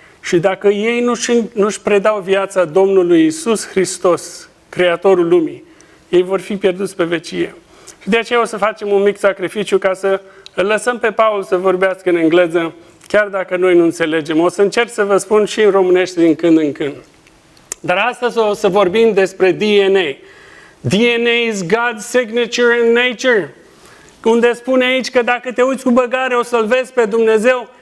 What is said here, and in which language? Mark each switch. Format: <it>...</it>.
<ro>Și dacă ei nu-și predau viața Domnului Iisus Hristos, Creatorul lumii, ei vor fi pierduți pe vecie. Și de aceea o să facem un mic sacrificiu ca să îl lăsăm pe Paul să vorbească în engleză, chiar dacă noi nu înțelegem. O să încerc să vă spun și în românește din când în când. Dar astăzi o să vorbim despre DNA.</ro> <en>DNA is God's signature in nature.</en> <ro>Unde spune aici că dacă te uiți cu băgare o să-L vezi pe Dumnezeu.</ro>